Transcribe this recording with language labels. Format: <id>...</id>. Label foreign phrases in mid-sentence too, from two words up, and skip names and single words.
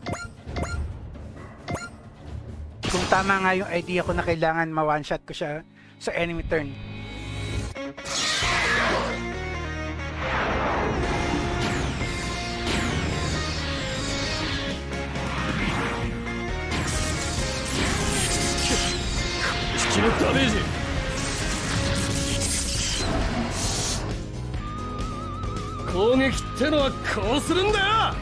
<tl>Kung tama nga yung idea ko na kailangan ma-</tl> <en>one shot</en> <tl>ko siya sa</tl> <en>enemy turn.</en> <ja>敵のダメージ。攻撃ってのはこうするんだよ。</ja>